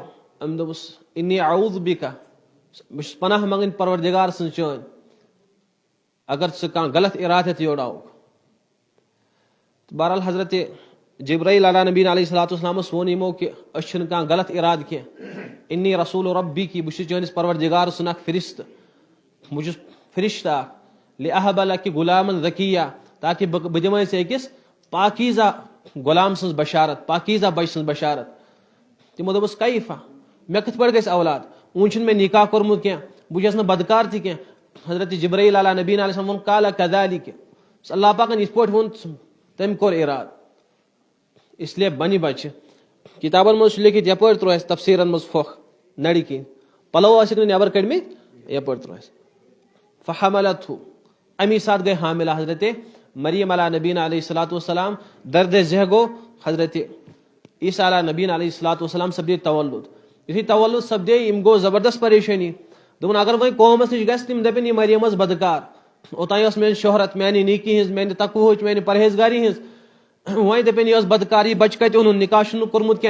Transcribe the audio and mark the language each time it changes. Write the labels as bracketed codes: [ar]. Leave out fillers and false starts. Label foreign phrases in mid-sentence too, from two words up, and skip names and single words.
[ks] أمۍ دوٚپُس [ar] اِنی اعوذ بِکا, [ks] بہٕ چھُس پناہ منٛگٕنۍ پروردگار سٕنٛز چٲنۍ اگر ژٕ کانٛہہ غلط اِرادٕ ہٮ۪تھ یورٕ آوُکھ. بہرحال حضرت جبرائیل [ar] علیٰ نبیٖن علیہ الصلوۃ والسلامس [ks] ووٚن یِمو کہِ أسۍ چھِنہٕ کانٛہہ غلط اِرادٕ کینٛہہ. [ar] اِنی رسول ربی کی, [ks] بہٕ چھُس چٲنِس پروردگار سُنٛد اکھ فرشتہٕ, بہٕ چھُس فرشتہٕ اکھ. [ar] لِأَحَبَ لَكِ غُلامًا ذَكِيًّا, [ks] تاکہِ بہٕ دِمے ژےٚ أکِس پاکیٖزہ غلام سٕنٛز بشارت, پاکیٖزہ بچہِ سٕنٛز بشارت. تِمو دوٚپُس کیفا, مےٚ کِتھ پٲٹھۍ گژھِ اولاد, وُنہِ چھُنہٕ مےٚ نکاح کوٚرمُت کینٛہہ, بہٕ چھُس نہٕ بدکار تہِ کینٛہہ. حضرت جبرائیل [ar] علیٰ نبیٖن علیہ السلام [ks] ووٚن [ar] قال كذلك, [ks] اللہ پاکن یِتھ پٲٹھۍ ووٚن تٔمۍ کوٚر اِرادٕ, [ur] اس لیے [ks] بنہِ بچہِ. کِتابن منٛز چھُ لیکھِتھ یپٲرۍ ترٛوو اَسہِ تفسیٖرن منٛز پھۄکھ نرِ کِنۍ, پلو ٲسِکھ نہٕ نٮ۪بر کٔڑمٕتۍ, یپٲرۍ ترٛوو اَسہِ. فحملته, امی ساتہٕ گٔے حاملہ حضرت مریم [ar] علیٰ نبیٖن علیہ الصلوۃ والسلام. [ks] دردِ ذہ گوٚو حضرت عیسیٰ [ar] علیٰ نبیٖن علیہ الصلوۃ والسلام [ks] سپدے تولُد. یُتھُے تولُد سپدے یِم گوٚو زبردست پریشٲنی. دوٚپُن اگر وۄنۍ قومس نِش گژھِ تِم دپن یہِ مریم ٲس بدکار, اوٚتانۍ ٲس میٲنۍ شہرت, میانہِ نیکی ہٕنٛز, میانہِ تقوہٕچ, میانہِ پرہیزگاری ہٕنٛز, وۄنۍ دپن یہِ ٲس بدکار, یہِ بچہِ کتہِ اوٚنُن, نکاح چھُنہٕ کوٚرمُت کینٛہہ.